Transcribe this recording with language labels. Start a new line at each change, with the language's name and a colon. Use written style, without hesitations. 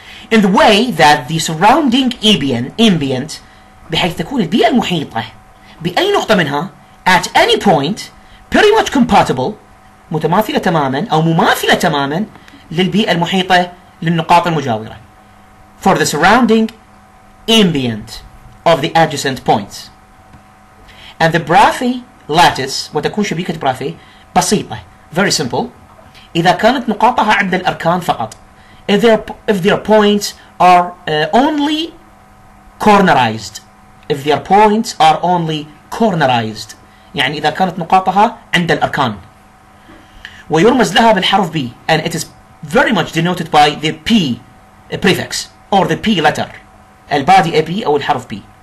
English: in the way that the surrounding ambient
Arabic: بحيث تكون البيئة المحيطة بأي نقطة منها
English: at any point pretty much compatible
Arabic: متماثلة تماما أو مماثلة تماما للبيئة المحيطة للنقاط المجاورة
English: for the surrounding ambient of the adjacent points. And the Braffet lattice
Arabic: وتكون شبكة برافي بسيطة
English: very simple
Arabic: إذا كانت نقاطها عند الأركان فقط.
English: If their points are only cornerized. If their points are only cornerized
Arabic: يعني إذا كانت نقاطها عند الأركان. ويرمز لها بالحرف B
English: and it is very much denoted by the P prefix or the P letter
Arabic: البادئ B أو الحرف B.